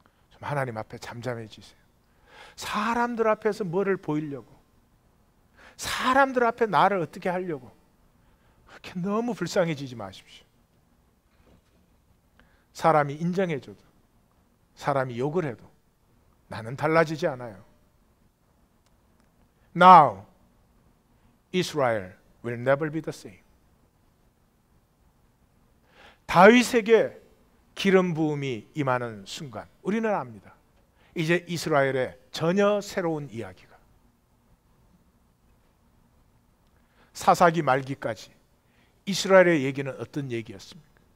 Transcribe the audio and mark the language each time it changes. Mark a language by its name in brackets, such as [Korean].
[Korean] 좀 하나님 앞에 잠잠해지세요. 사람들 앞에서 뭐를 보이려고, 사람들 앞에 나를 어떻게 하려고 그렇게 너무 불쌍해지지 마십시오. 사람이 인정해줘도, 사람이 욕을 해도 나는 달라지지 않아요. [English] Now, Israel will never be the same. [Korean] 다윗에게 기름 부음이 임하는 순간 우리는 압니다. 이제 이스라엘의 전혀 새로운 이야기가, 사사기 말기까지 이스라엘의 얘기는 어떤 얘기였습니까?